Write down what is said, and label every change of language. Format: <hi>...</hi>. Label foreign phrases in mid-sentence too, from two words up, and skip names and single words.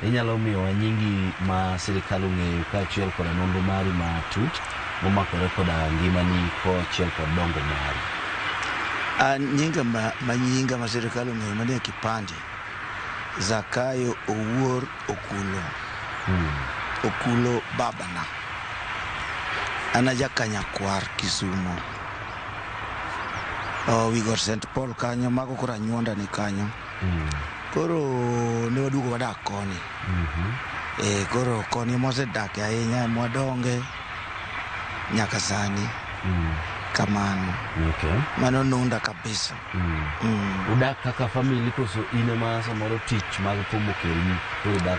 <luo>inyalo miyowa nyingi ma sirikal ong'eyo kaachiel kod nonro mari matut momakore koda ngimani kaachiel kod dongo mari nyinga manyinga ma sirikal ong'eyo manie kipande Zakayo Owuor Okulo babana ana jakanyakwar Kisumo</luo> <en>we got St.</en> <luo>Paul kanyo mago koro anyuonda ni kanyo koro ne waduogo wadak koni koro koni mosedak ahinya mwadonge nyaka sani kamano mano nunda kabisa udak kaka family koso ine ma samoro tich mag pomo kelni udak</luo>